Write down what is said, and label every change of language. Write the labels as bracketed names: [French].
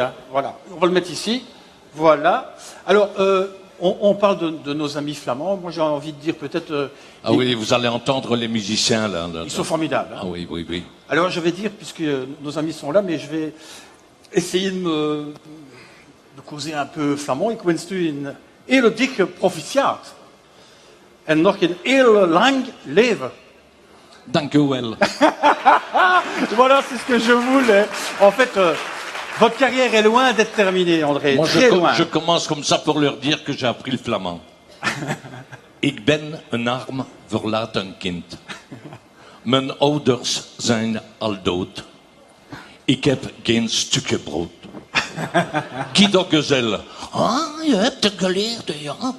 [French] Hein. Voilà. On va le mettre ici. Voilà. Alors, on parle de nos amis flamands. Moi, j'ai envie de dire peut-être... Ah oui, vous allez entendre les musiciens, là. Ils sont formidables. Hein. Ah oui, oui, oui. Alors, je vais dire, puisque nos amis sont là, mais je vais essayer de de causer un peu flamand. [Dutch] Ik wens u een hele dikke proficiat. En nog een heel lang leven. Dank u wel. [French] Voilà, c'est ce que je voulais. En fait, votre carrière est loin d'être terminée, André. Moi, Très loin. je commence comme ça pour leur dire que j'ai appris le flamand. [Dutch] Ik ben een arm verlaten kind. Mijn ouders zijn al dood. Ik heb geen stukje brood. Kidoggezel. Ah, je hebt het geleerd, ja.